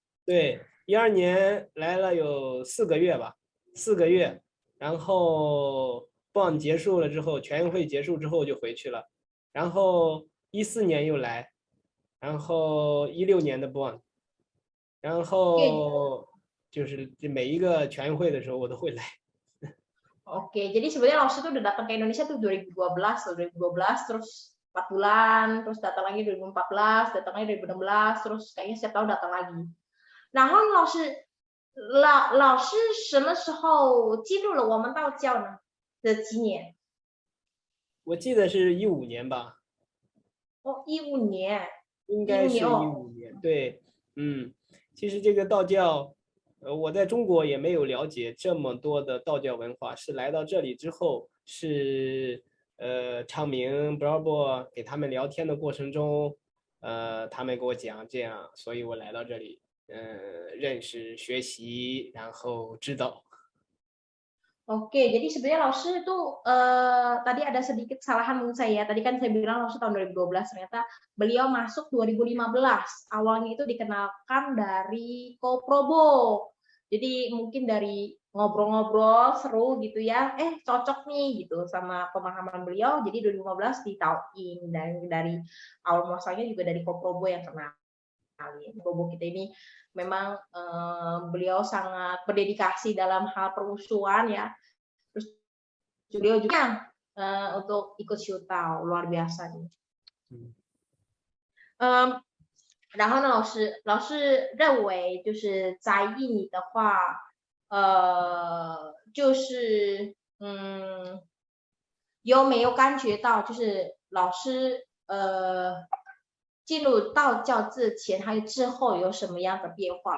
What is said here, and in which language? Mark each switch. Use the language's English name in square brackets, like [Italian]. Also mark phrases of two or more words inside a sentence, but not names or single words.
[Chinese] 对，12年来了有4个月吧，4个月，然后 BON 结束了之后，全运会结束之后就回去了，然后14年又来，然后16年的 BON， 然后就是每一个全运会的时候我都会来。 [Indonesian] Oke, jadi sebenarnya Laos itu udah datang ke Indonesia tuh 2012, 2012 terus 4 bulan, terus datang lagi 2014, datang lagi 2016, terus kayaknya setiap tahun datang lagi. [Chinese] 然后老师什么时候进入了我们道教呢？的几年？我记得是15年吧，哦，15年，应一五年该是哦。 15年。对，其实这个道教，我在中国也没有了解这么多的道教文化，是来到这里之后，是昌明、Bravo 给他们聊天的过程中，他们给我讲这样，所以我来到这里，认识、学习，然后知道。 [Indonesian] Oke, jadi sebenarnya Lause itu tadi ada sedikit kesalahan menurut saya. Tadi kan saya bilang Lause tahun 2012, ternyata beliau masuk 2015. Awalnya itu dikenalkan dari Koprobo. Jadi mungkin dari ngobrol-ngobrol seru gitu ya, cocok nih gitu sama pemahaman beliau. Jadi 2015 ditauin dan dari awal muasalnya juga dari Koprobo yang kenal. Koprobo kita ini memang beliau sangat berdedikasi dalam hal perusuhan ya. Terus beliau juga untuk ikut Siutao, luar biasa nih. [Chinese] 然后呢，老师认为就是在印尼的话，就是有没有感觉到就是老师进入道教之前还有之后有什么样的变化？